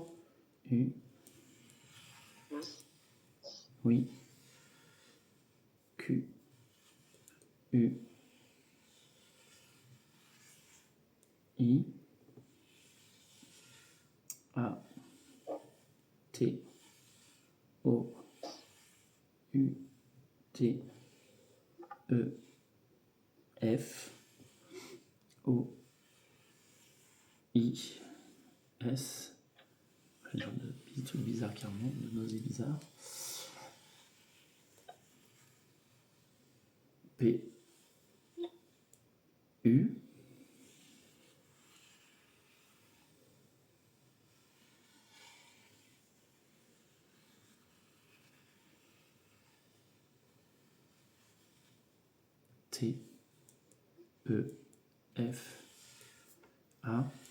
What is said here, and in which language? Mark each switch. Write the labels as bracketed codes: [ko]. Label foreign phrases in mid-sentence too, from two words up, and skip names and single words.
[fr] U, oui, Q, U, I, A, T, O, U, T, E, F, O, I, S. Le genre de petits trucs bizarres qui remontent, de nausées bizarres. P, U, T, E, F, A,